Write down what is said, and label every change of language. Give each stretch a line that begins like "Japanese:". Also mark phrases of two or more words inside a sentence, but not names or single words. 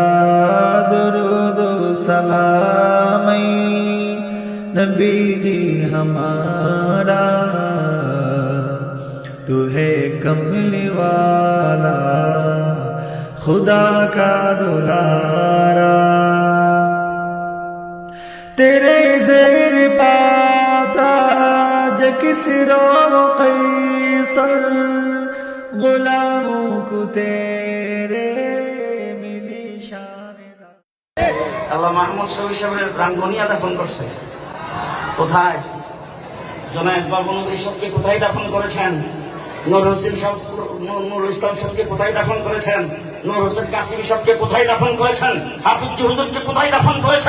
Urdu: درود و سلام نبی جی ہمارا، تو ہے کملی والا خدا کا دلارا۔ تیرے زیر پاتا کسریٰ و قیصر، غلاموں کو تیرے ملی شان دا۔
Bangla: আল্লাহ মাহমুদ শফি সাহেবের প্রাঙ্গণিয়া দাফন করছে কোথায়? জনায়েত বাবুল ইসবকে কোথায় দাফন করেছেন? নূর হোসেন সাহেব, নূর ইসলাম সাহেবকে কোথায় দাফন করেছেন? নূর হোসেন কাসিম সাহেবকে কোথায় দাফন করেছেন? হাফিজ হুজুরকে কোথায় দাফন করেছেন?